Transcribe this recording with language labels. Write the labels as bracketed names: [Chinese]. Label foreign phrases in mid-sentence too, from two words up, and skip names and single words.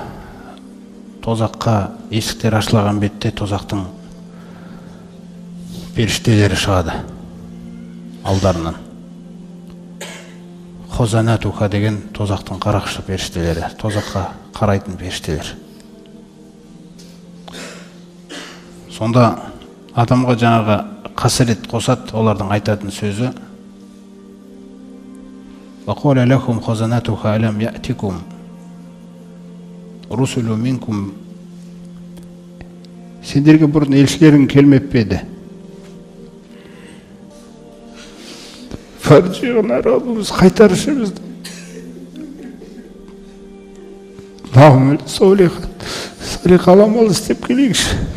[Kazakh] Тозаққа есіктер ашылған бетте тозақтың періштелері шығады алдарынан. Хазанатуха деген тозақтың қарақшы періштелері, тозаққа қарайтын періштелер. Сонда адамға жаңағы қасірет қосады, олардың айтатын сөзі [Arabic] وَقَوْلَ لَكُمْ خَزَنَاتُهَا أَلَمْ يَأْتِكُمْ رُسُلٌ مِنْكُمْ. [Kazakh] Сендерге бұрын елшілерің келмеп пе еді? Фаржиғына Раббымыз қайтаршы бізді. [Arabic] نعمل صالحا [Kazakh] аламал істеп келейікші.